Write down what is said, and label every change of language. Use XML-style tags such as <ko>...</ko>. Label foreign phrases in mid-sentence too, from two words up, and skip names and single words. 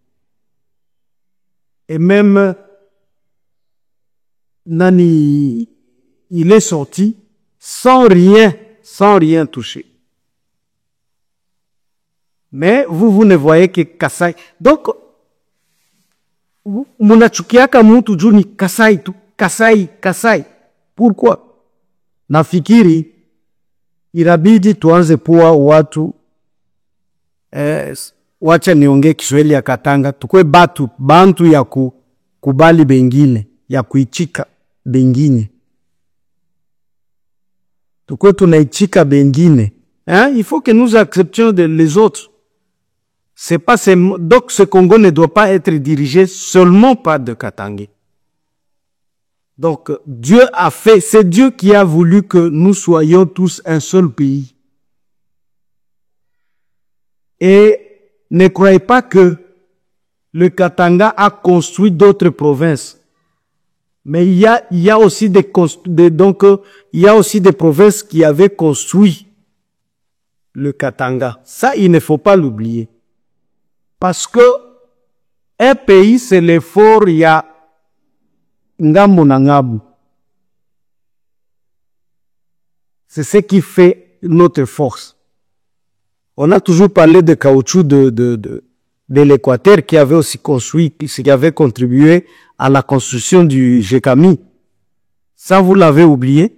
<fr>Et même Nani, il est sorti sans rien toucher. Mais vous ne voyez que Kasai. Donc,</fr> <sw>munachukiaka mtu juu ni Kasai tu, Kasai.</sw> <fr>Pourquoi?</fr> <sw>Nafikiri inabidi tuanze kuwa watu wacha niongee Kiswahili ya Katanga, tukue bantu ya kubali bengine, ya kuichika bengine. Tukue tunaichika bengine.</sw> <fr>Il faut que nous acceptions les autres. Donc ce Congo ne doit pas être dirigé seulement par de Katangais. Donc c'est Dieu qui a voulu que nous soyons tous un seul pays. Et ne croyez pas que le Katanga a construit d'autres provinces. Mais il y a aussi des provinces qui avaient construit le Katanga. Ça, il ne faut pas l'oublier. Parce que un pays, c'est l'effort, il y a</fr> <sw>ngambo na ngambo.</sw> <fr>C'est ce qui fait notre force. On a toujours parlé de caoutchouc de l'Équateur qui avait aussi construit, qui avait contribué à la construction du GECAMI. Ça, vous l'avez oublié?</fr>